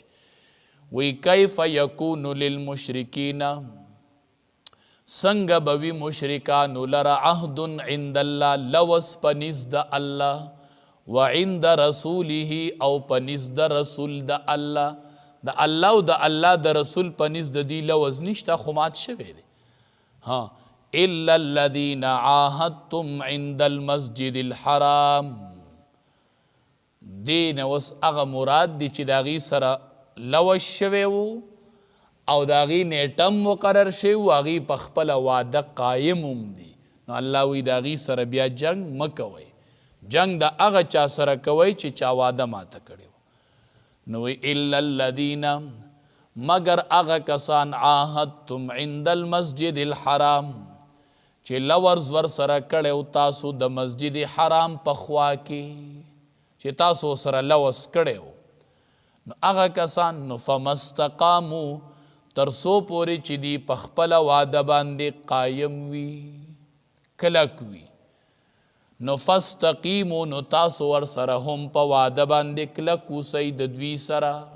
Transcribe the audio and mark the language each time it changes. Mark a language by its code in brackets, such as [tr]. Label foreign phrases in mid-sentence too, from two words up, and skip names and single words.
[ps] وی [ar] کیف یکون للمشرکین، [ps] څنګه به وي مشرکانو لره [ar] عهد عند الله، [ps] لوث په نزد الله، [ar] وعند رسوله [ps] او په نزد رسول د الله. د الله او د الله د رسول په نزد دی لوث نشته، خو مات شوی دی. [ar] الا الذین عاهدتم عند المسجد الحرام، [ps] دین اوس هغه مراد دی چې د هغې سره لوث شوی و او د هغې نیټم مقرر شوی و، هغې په خپله وعده قایم هم دي. نو الله وی د هغې سره بیا جنگ مه کوئ، جنگ د هغه چا سره کوئ چې چا وعده ماته کړې و. نو وی [ar] الا الذین، [ps] مگر هغه کسان [ar] عاهدتم عند المسجد الحرام [ps] چې لورز ور سره کړی و تاسو د مسجد حرام په خوا کې، چې تاسو سره لوث کړی و، نو هغه کسان نو فمستقامو، تر څو پورې چې دی په خپله وعده باندې قایم وي، کلک وي، نو فاستقیمو، نو تاسو ورسره هم په وعده باندې کلک اوسئ د دوی سره.